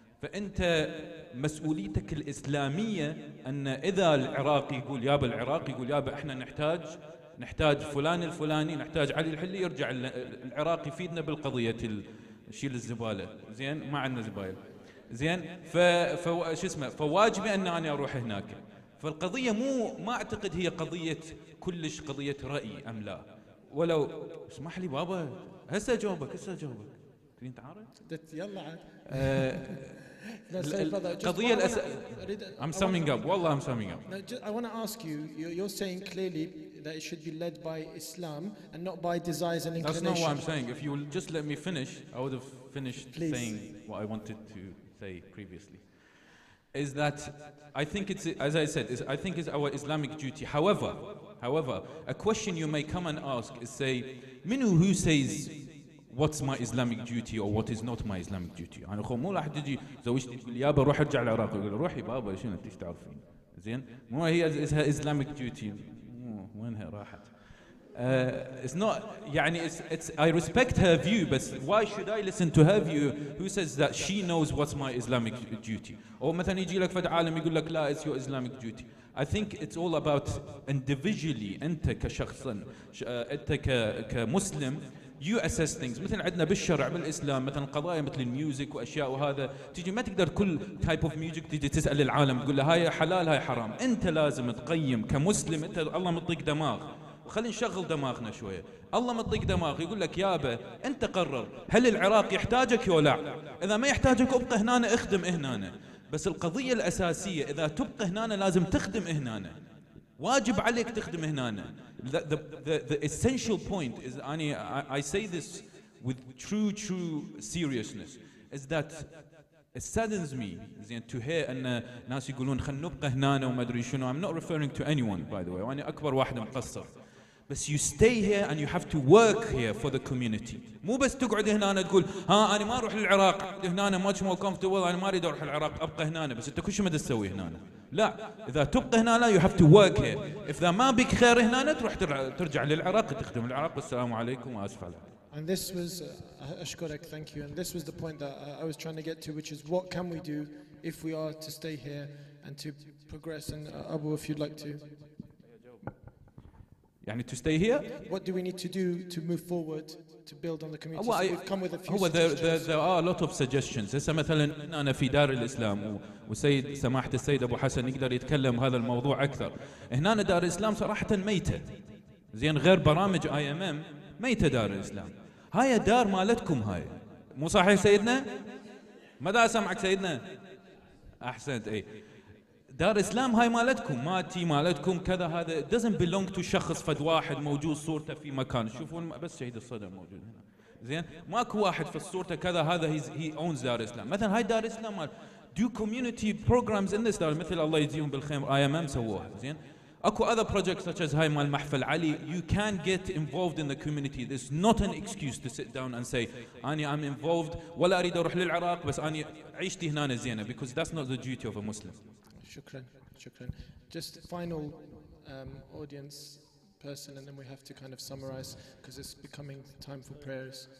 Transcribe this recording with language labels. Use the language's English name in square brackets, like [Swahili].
[Arabic] فأنت مسؤوليتك الإسلامية أن إذا العراقي يقول يابا، العراقي يقول يابا احنا نحتاج فلان الفلاني، نحتاج علي الحلي، يرجع العراق يفيدنا بالقضية شيل الزبالة، زين، ما عندنا زبايل، زين. شو اسمه، فواجبي أن أنا أروح هناك. فالقضية ما أعتقد هي قضية كلش قضية رأي أم لا، ولو اسمح لي بابا هسه أجاوبك تريد تعارض؟ يلا عاد. القضية [English] I'm summing up. [Arabic] والله [English] I'm summing up. I want to ask you, you're saying clearly that it should be led by Islam and not by desires and inclination. That's not what I'm saying. If you will just let me finish, I would have finished saying what I wanted to say previously. Is that I think it's, as I said, I think it's our Islamic duty. However, a question you may come and ask is, say, who says what's my Islamic duty or what is not my Islamic duty. [Arabic] أنا أخو مو راح تجي زوجتي تقول لي يابا روح ارجع العراق، يقول روحي بابا شنو انت ايش تعرفين، زين، مو هي اسمها [English] Islamic duty، [Arabic] وينها راحت. [English] It's not [Arabic] يعني [English] it's I respect her view, but why should I listen to her view who says that she knows what's my Islamic duty. [Arabic] أو مثلا يجي لك فد عالم يقول لك لا [English] it's your Islamic duty. I think it's all about individually [Arabic] أنت كشخصا أنت كمسلم [English] you assess things. [Arabic] مثل عندنا بالشرع بالإسلام مثلا قضايا مثل الميوزك وأشياء وهذا، تيجي ما تقدر كل [English] type of music [Arabic] تيجي تسأل العالم تقول له هاي حلال هاي حرام. أنت لازم تقيم كمسلم، أنت الله مطيك دماغ، وخلينا نشغل دماغنا شوية. الله مطيك دماغ يقول لك يابا أنت قرر هل العراق يحتاجك ولا لا. إذا ما يحتاجك ابقى هنا اخدم هنا، بس القضية الأساسية إذا تبقى هنا لازم تخدم هنا، واجب عليك تخدم هنا. [English] The essential point is, I say this with true seriousness, is that it saddens me to hear [Arabic] أن ناس يقولون خلنا نبقى هنا وما أدري شنو. [English] I'm not referring to anyone by the way، [Arabic] وأنا أكبر واحد مقصر. بس [English] you stay here and you have to work here for the community. [Arabic] مو بس تقعد هنا تقول ها أنا ما أروح للعراق، هنا [English] much more comfortable، [Arabic] أنا ما أريد أروح للعراق أبقى هنا، بس أنت كل شيء ما تسوي هنا. لا، إذا تبقى هنا [English] you have to work here. [Arabic] إذا ما بك خير هنا تروح ترجع للعراق تخدم العراق. والسلام عليكم وآسف على. [English] And this was, Ashkorek, thank you. And this was the point that I was trying to get to, which is what can we do if we are to stay here and to progress. And Abu, if you'd like to. [Arabic] يعني [English] to stay here? What do we need to do to move forward to build on the community? So we've come with a few suggestions. There are a lot of suggestions. [Arabic] هسه مثلا أنا في دار الإسلام وسيد سماحة السيد أبو حسن يقدر يتكلم هذا الموضوع أكثر. هنا دار الإسلام صراحة ميتة، زين، غير برامج IMM ميتة دار الإسلام. هاي دار مالتكم هاي، مو صحيح سيدنا؟ ماذا أسمعك سيدنا؟ أحسنت. أي دار اسلام هاي مالتكم، ماتي مالتكم كذا، هذا [English] doesn't belong to [Arabic] شخص فد واحد موجود صورته في مكان. شوفون بس شهيد الصدر موجود هنا، زين ماكو واحد في الصورة كذا هذا [English] he owns [Arabic] دار اسلام. مثلا هاي دار اسلام مال [English] do community programs in this [Arabic] دار، مثل الله يجزيهم بالخير IMM سووها. زين اكو [English] other projects such as [Arabic] هاي مال محفل علي. [English] You can get involved in the community. There's not an excuse to sit down and say I'm involved [Arabic] ولا اريد اروح للعراق بس اني عيشتي هنا زينه, [English] because that's not the duty of a Muslim. [Arabic] Shukran. [English] Just final audience person, and then we have to kind of summarize because it's becoming time for prayers.